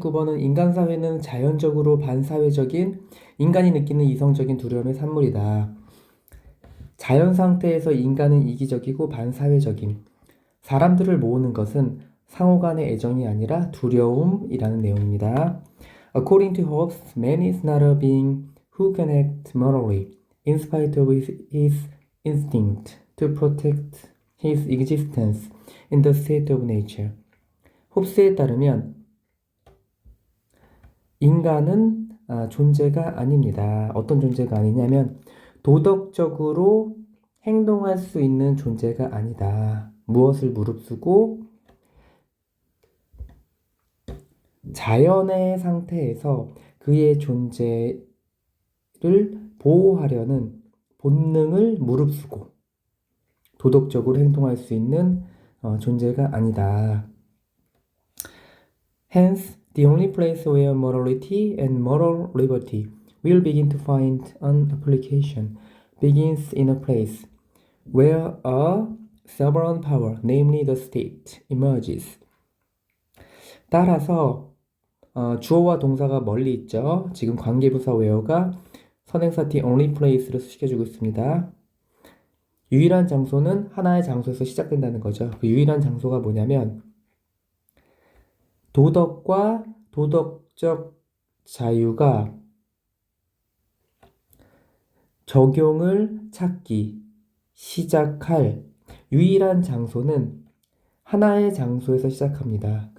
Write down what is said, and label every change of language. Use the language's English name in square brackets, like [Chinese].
[Korean] 39번은 인간 사회는 자연적으로 반사회적인 인간이 느끼는 이성적인 두려움의 산물이다. 자연 상태에서 인간은 이기적이고 반사회적임. 사람들을 모으는 것은 상호 간의 애정이 아니라 두려움이라는 내용입니다. [English] According to Hobbes, man is not a being who can act morally, in spite of his instinct to protect his existence in the state of nature. [Korean] 홉스에 따르면 인간은 존재가 아닙니다. 어떤 존재가 아니냐면 도덕적으로 행동할 수 있는 존재가 아니다. 무엇을 무릅쓰고 자연의 상태에서 그의 존재를 보호하려는 본능을 무릅쓰고 도덕적으로 행동할 수 있는 존재가 아니다. [English] Hence, the only place where morality and moral liberty will begin to find an application begins in a place where a sovereign power, namely the state, emerges. [Korean] 따라서 주어와 동사가 멀리 있죠. 지금 관계부사 where가 선행사 [English] the only place [Korean] 를 수식해주고 있습니다. 유일한 장소는 하나의 장소에서 시작된다는 거죠. 그 유일한 장소가 뭐냐면 도덕과 도덕적 자유가 적용을 찾기 시작할 유일한 장소는 하나의 장소에서 시작합니다.